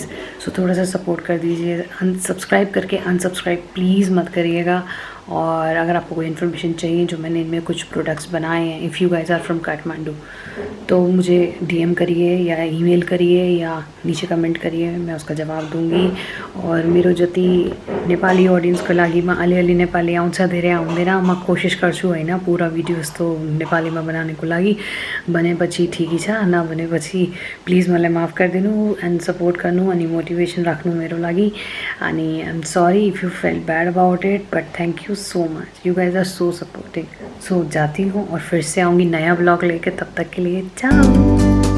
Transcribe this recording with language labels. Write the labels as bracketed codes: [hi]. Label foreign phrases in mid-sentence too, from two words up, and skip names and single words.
[hi] सो थोड़ा सा सपोर्ट कर दीजिए, अनसब्सक्राइब करके अनसब्सक्राइब प्लीज़ मत करिएगा। और अगर आपको कोई इन्फॉर्मेशन चाहिए जो मैंने इनमें कुछ प्रोडक्ट्स बनाए हैं, [en] if you guys are from Kathmandu, [hi] तो मुझे डीएम करिए या ईमेल करिए या नीचे कमेंट करिए, मैं उसका जवाब दूंगी। [ne] और मेरो जति नेपाली ऑडियन्सको लागि म अलिअलि नेपाली आउँछ, धेरै आउँदैन। म कोसिस गर्छु होइन पुरा भिडियो यस्तो नेपालीमा बनाउनको लागि। भनेपछि ठिकै छ, नभनेपछि प्लिज मलाई माफ गरिदिनु एन्ड सपोर्ट गर्नु अनि मोटिभेसन राख्नु मेरो लागि। [en] अनि I am sorry if you felt bad about it, but thank you so much, you guys are so supporting. [hi] सो जाती हूँ और फिर से आऊँगी नया ब्लॉग लेके, तब तक के लिए ciao।